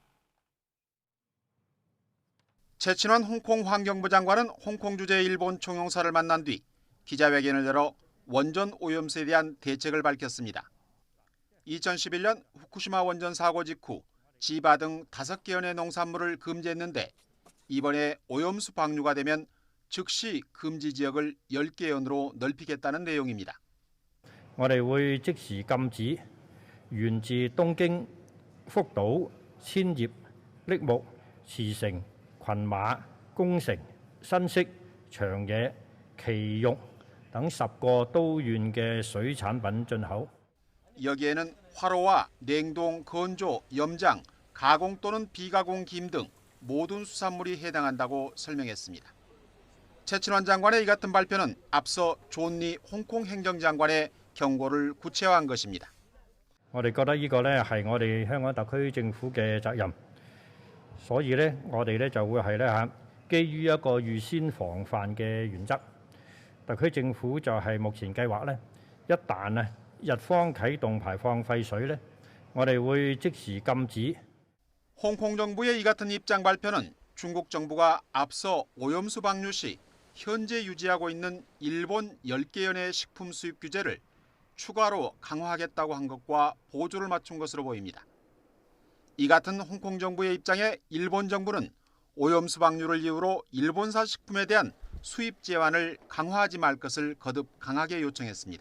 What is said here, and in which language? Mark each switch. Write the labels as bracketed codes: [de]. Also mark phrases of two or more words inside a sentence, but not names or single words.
[ko] 최친원 홍콩 환경부 장관은 홍콩 주재 일본 총영사를 만난 뒤 기자회견을 열어 원전 오염수에 대한 대책을 밝혔습니다. 2011년 후쿠시마 원전 사고 직후 지바 등 5개 현의 농산물을 금지했는데 이번에 오염수 방류가 되면 즉시 금지 지역을 10개 현으로 넓히겠다는 내용입니다. [yue] 我哋會即時禁止源自東京、福島、千葉、栃木、茨城、群馬、宮城、新潟、長野、埼玉等10個都縣嘅水產品進口。 [ko] 여기에는 화로와 냉동, 건조, 염장, 가공 또는 비가공 김 등 모든 수산물이 해당한다고 설명했습니다. 최친원 장관의 이 같은 발표는 앞서 존 리 홍콩 행정장관의 경고를 구체화한 것입니다. [yue] 我哋覺得呢個咧係我哋香港特區政府嘅責任，所以咧我哋咧就會係咧基於一個預先防範嘅原則，特區政府就係目前計劃咧，一旦日方啟動排放廢水咧，我哋會即時禁止。 [ko] 홍콩 정부의 이 같은 입장 발표는 중국 정부가 앞서 오염수 방류 시 현재 유지하고 있는 일본 10개 현의 식품 수입 규제를 추가로 강화하겠다고 한 것과 보조를 맞춘 것으로 보입니다. 이 같은 홍콩 정부의 입장에 일본 정부는 오염수 방류를 이유로 일본사 식품에 대한 수입 제한을 강화하지 말 것을 거듭 강하게 요청했습니다.